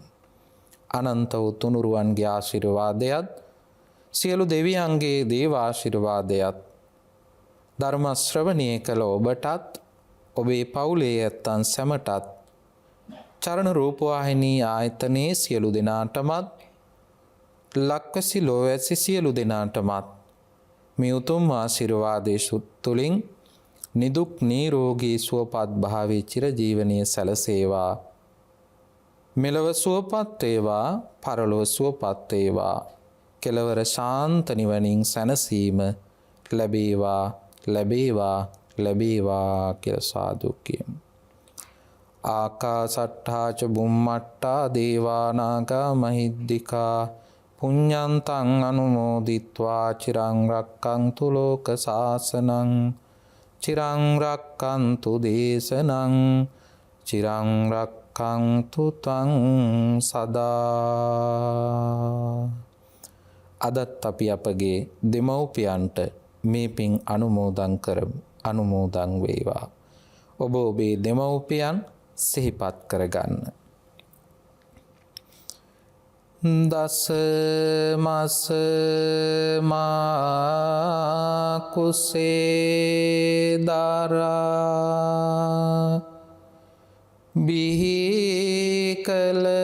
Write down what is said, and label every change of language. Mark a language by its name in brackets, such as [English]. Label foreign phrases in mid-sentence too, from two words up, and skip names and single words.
[Sinhala] අනන්ත වූ තුනුරුවන්ගේ ආශිර්වාදයත් සියලු දෙවියන්ගේ දේව ආශිර්වාදයත් ධර්ම ශ්‍රවණය කළ ඔබටත් ඔබේ පවුලේ ඇත්තන් සැමටත් චරණ රූපවාහිනී ආයතනයේ සියලු දෙනාටමත් ලක්වැසි ලෝවැසි සියලු දෙනාටමත් මේ උතුම් ආශිර්වාදයේ තුලින් නිදුක් නිරෝගී සුවපත් භාවී චිරජීවනයේ සැලසේවා. මෙලව සුවපත් වේවා, පරලොව සුවපත් වේවා. කෙලවර ශාන්ත නිවනින් සැනසීම ලැබේවා, ලැබේවා, ලැබේවා කියලා සාදු කියමු. [Pali] ආකාසට්ඨා ච බුම්මට්ඨා දේවා නාග මහිද්దికා පුඤ්ඤන්තං අනුමෝදිත්වා චිරං රක්ඛන්තු ලෝක සාසනං චිරං රක්ඛන්තු දේශනං චිරං රක්ඛන්තු තං සදා. [Sinhala] අදත් අපි අපගේ දෙමව්පියන්ට මේ පින් අනුමෝදන් කරමු. අනුමෝදන් වේවා. ඔබ ඔබේ දෙමව්පියන් සිහිපත් කරගන්න. දස මස මා කුසේ දරා බිහි කල